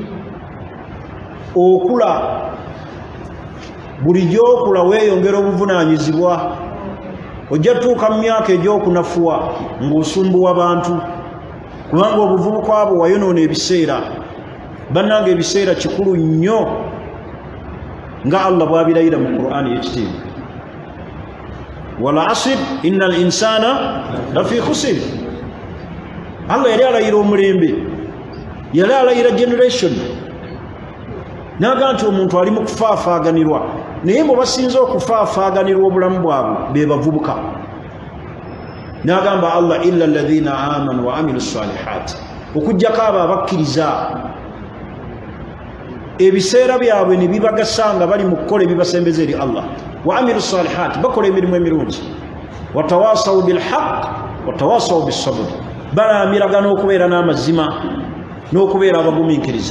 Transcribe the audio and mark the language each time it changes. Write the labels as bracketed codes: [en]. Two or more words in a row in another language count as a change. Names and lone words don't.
[lg] Okula, buli gy'okula weeyongera obuvunaanyizibwa. Ojja tuuka mu myaka egy'okunafuwa ng'osumbuwa bantu, kubanga obuvubuka bwo wayonoona ebiseera. Bannange, ebiseera kikulu nnyo nga Allah bw'abirayira mu Qur'ani y'ekitiibwa. [ar] والعصر إن الإنسان لفي خسر. [lg] Allah yali alayira omulembe, yali alayira generation, n'aga nti omuntu ali mu kufaafaaganirwa. Naye mwe basinze okufaafaaganirwa obulamu bwabwe be bavubuka. N'agamba Allah, [ar] إلا الذين آمنوا وعملوا الصالحات, [lg] okuggyako abo abakkiriza ebiseera byabwe ne bibagasanga bali mu kukola ebibasembeza eri Allah. [ar] وعملوا الصالحات, [lg] bakola emirimu emirungi. [ar] وتواصوا بالحق وتواصوا بالصبر, [lg] balamiragana okubeera n'amazima n'okubeera abagumiikiriza.